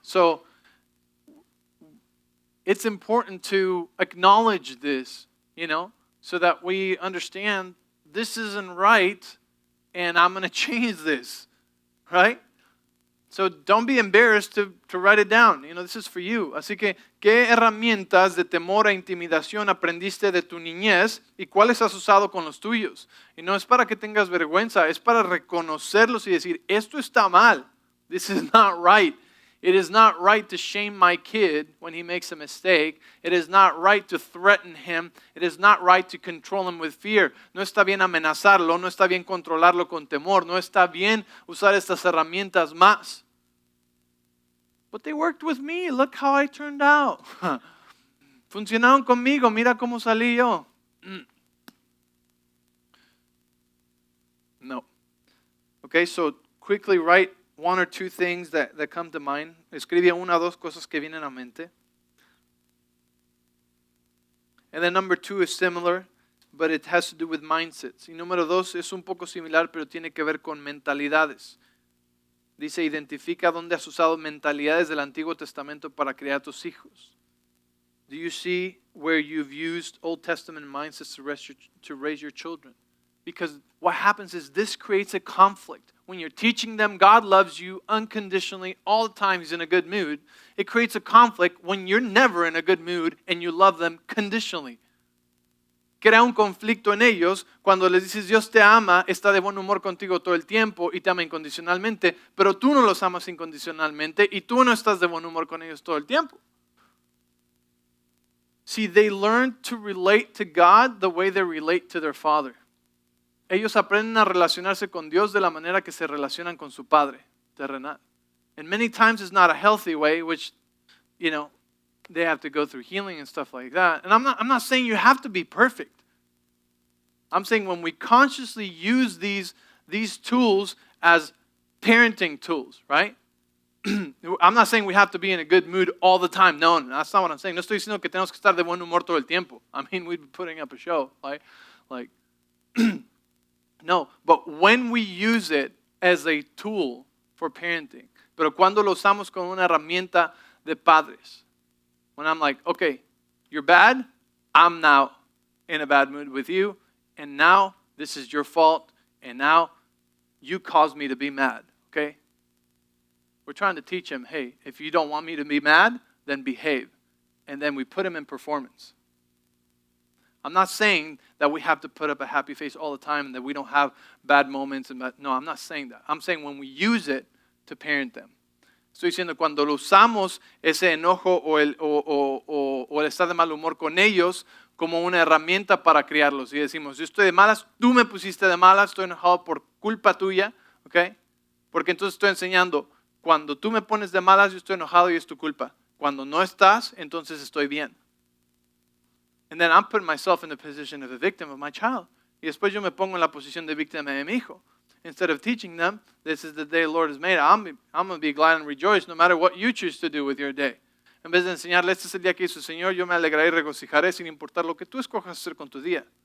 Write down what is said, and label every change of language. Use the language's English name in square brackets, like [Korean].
[English] So, it's important to acknowledge this, you know, so that we understand this isn't right, and I'm going to change this. Right? So don't be embarrassed to write it down. You know, this is for you. [Spanish] Así que, ¿qué herramientas de temor e intimidación aprendiste de tu niñez y cuáles has usado con los tuyos? Y no es para que tengas vergüenza, es para reconocerlos y decir, esto está mal. [English] This is not right. It is not right to shame my kid when he makes a mistake. It is not right to threaten him. It is not right to control him with fear. [Spanish] No está bien amenazarlo, no está bien controlarlo con temor, no está bien usar estas herramientas más. [English] But they worked with me. Look how I turned out. [Spanish] Funcionaron conmigo. Mira cómo salí yo. No. [English] Okay, so quickly write 1 or 2 things that come to mind. [Spanish] Escribe 1 o 2 cosas que vienen a mente. [English] And then number 2 is similar, but it has to do with mindsets. [Spanish] Y número 2 es un poco similar, pero tiene que ver con mentalidades. Dice, identifica dónde has usado mentalidades del Antiguo Testamento para criar a tus hijos. [English] Do you see where you've used Old Testament mindsets to raise your children? Because what happens is this creates a conflict. When you're teaching them God loves you unconditionally all the time, He's in a good mood, it creates a conflict when you're never in a good mood and you love them conditionally. [Spanish] Crea un conflicto en ellos cuando les dices Dios te ama, está de buen humor contigo todo el tiempo y te ama incondicionalmente, pero tú no los amas incondicionalmente y tú no estás de buen humor con ellos todo el tiempo. [English] See, they learn to relate to God the way they relate to their father. [Spanish] Ellos aprenden a relacionarse con Dios de la manera que se relacionan con su padre terrenal. [English] And many times it's not a healthy way, which, you know, they have to go through healing and stuff like that. And I'm not saying you have to be perfect. I'm saying when we consciously use these tools as parenting tools, right? I'm not saying we have to be in a good mood all the time. No, that's not what I'm saying. [Spanish] No estoy diciendo que tenemos que estar de buen humor todo el tiempo. [English] I mean, we'd be putting up a show, right? Like no, but when we use it as a tool for parenting, [Spanish] pero cuando lo usamos como una herramienta de padres, [English] when I'm like, okay, you're bad, I'm now in a bad mood with you, and now this is your fault, and now you caused me to be mad, okay? We're trying to teach him, hey, if you don't want me to be mad, then behave. and then we put them in performance. I'm not saying that we have to put up a happy face all the time and that we don't have bad moments. No, I'm not saying that. I'm saying when we use it to parent them. [Spanish] Estoy diciendo cuando lo usamos ese enojo o el estar de mal humor con ellos como una herramienta para criarlos. Y decimos, yo estoy de malas, tú me pusiste de malas, estoy enojado por culpa tuya, ¿ok? Porque entonces estoy enseñando, cuando tú me pones de malas, yo estoy enojado y es tu culpa. Cuando no estás, entonces estoy bien. [English] And then I'm putting myself in the position of a victim of my child. [Spanish] Y después yo me pongo en la posición de víctima de mi hijo. [English] Instead of teaching them, this is the day the Lord has made. I'm going to be glad and rejoice no matter what you choose to do with your day. [Spanish] En vez de enseñarle, este es el día que hizo el Señor, yo me alegraré y regocijaré sin importar lo que tú escojas hacer con tu día.